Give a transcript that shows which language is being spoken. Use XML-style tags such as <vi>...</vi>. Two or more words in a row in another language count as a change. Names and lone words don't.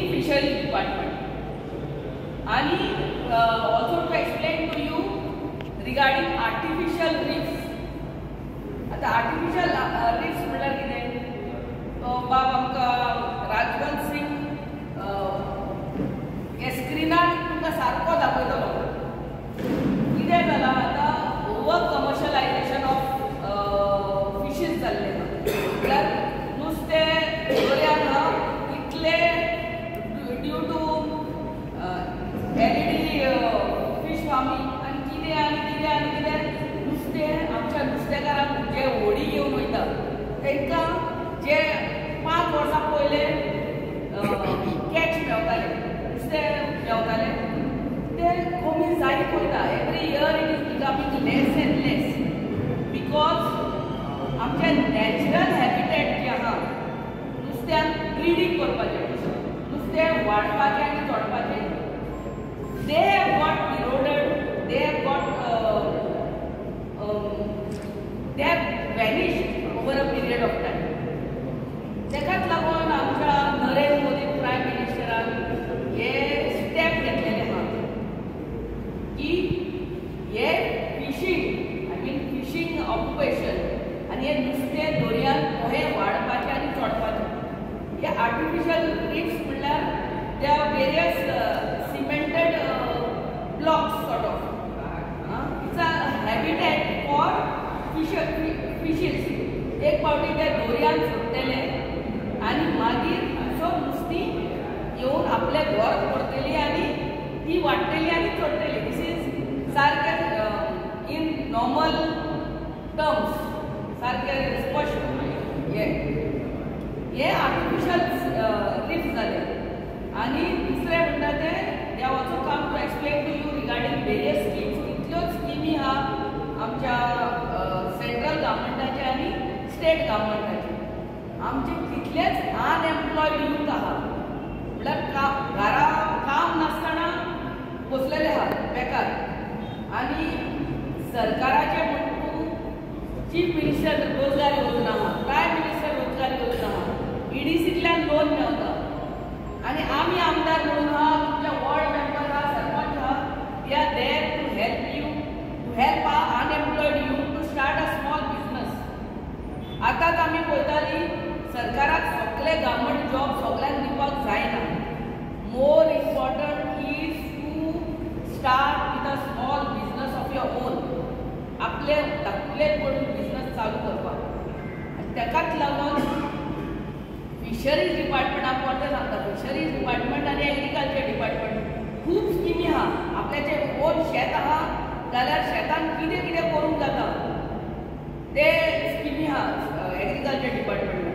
<en>Fisheries Department. And also to explain to you regarding artificial reefs.</en> <kok>आता</kok> <en>artificial reefs</en> <kok>म्हटल्यार कितें? बाब आमकां राजवंत सिंग हे स्क्रीनार तुमकां सारको दाखयतलो. कितें जालां आतां</kok> <en>over commercialisation of fishes</en> <kok>जाल्ले म्हटल्यार नुस्तें दर्यांत इतले</kok> <en>due to</en> <kok>LED</kok> <en>fish farming</en> <kok>आनी कितें नुस्तें आमच्या नुस्तेकारांक जे होडी घेवन वयता तांकां जे 5 वर्सां पयले कॅच मेळटाले नुस्तें मेळटाले ते कमी जायत वयता.</kok> <en>every year it is becoming less and less because आमचे natural habitat</en> <kok>जे आहा नुस्त्यांक ब्रिडींग करपाचें नुस्तें वाडपाचें आनी चोडपाचें</kok> <en>they have got eroded, they have vanished over a period of time.</en> <kok>तेकाच लागून आमच्या नरेंद्र मोदी प्रायम मिनिस्टरान हे स्टेप घेतलेले आहा की हे</kok> <en>fishing fishing occupation</en> <kok>आनी हे नुस्तें दर्यांत कशें वाडपाचें आनी चोडपाचें.</kok> <en>हे artificial reefs म्हणल्यार they are various cemented blocks sort of. It's a habitat for fishes.</en> <kok>एक पावटी ते दर्यांत सोडटले आनी मागीर सब नुस्तीं येवन आपले घर करतली आनी ती वाडटली आनी चडटली.</kok> <en>this is</en> <kok>सारकें</kok> <en>in normal terms</en> <kok>सारकें स्पश्ट हे</kok> <en>artificial reefs जाले.</en> <kok>आनी दुसरें म्हणटा तें</kok> <en>they are also come to explain to you regarding various schemes.</en> <kok>कितल्योच स्किमी आहा आमच्या सेंट्रल गव्हर्मेंटाचे आनी स्टेट गव्हर्मेंटाचे. आमचे कितलेच</kok> <en>unemployed youth</en> <kok>आहा म्हळ्यार घरा काम नासतना बसलेले आहा बेकार. आनी सरकाराचे म्हणून चीफ मिनिस्टर रोजगार योजना आहा, प्रायम मिनिस्टर रोजगार योजना आहा, EDCंतल्यान लोन मेळटा. आनी आमी आमदार म्हणून आहा, तुमच्या</kok> <en>ward member</en> <kok>आहा, सरपंच आहा,</kok> <en>we are there to help you to help our unemployed youth to start a small business.</en> <kok>आतांच आमी पळयताली सरकाराक सगळे</kok> <en>government job</en> <kok>सगळ्यांक दिवपाक जायना.</kok> <en>more important is to start with a small business of your own.</en> <kok>आपले धाकले पडून बिजनेस चालू करपाक. आनी तेकाच लागून फिशरीज डिपार्टमेंटाक परते सांगता</kok> <en>fisheries department</en> <kok>आनी</kok> <en>agriculture department</en> <kok>खूब स्किमी आहा. आपल्याचें ओन शेत आहा जाल्यार शेतान कितें कितें करूंक जाता ते स्किमी आहा एग्रीकल्चर डिपार्टमेंटान.</kok>